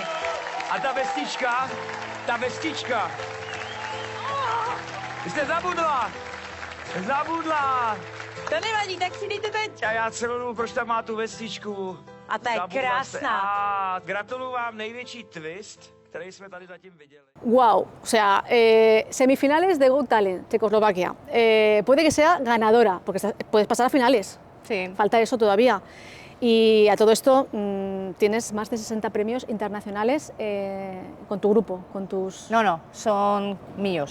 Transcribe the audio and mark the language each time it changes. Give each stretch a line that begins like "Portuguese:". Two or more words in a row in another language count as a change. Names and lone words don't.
Czech: A ta vestička. Vy jste zabudla. To nevadí, tak si dejte teď. A já se jmenuji, proč tam má tu vestičku. A ta je Zabudla jste. krásná. A gratuluju vám, největší twist, který jsme tady zatím viděli.
Spanish: Wow, o sea, semifinales de Got Talent, Checoslovaquia. Puede que sea ganadora, porque puedes pasar a finales. Sí. Falta eso todavía. Y a todo esto tienes más de 60 premios internacionales con tu grupo, con tus... No, son míos.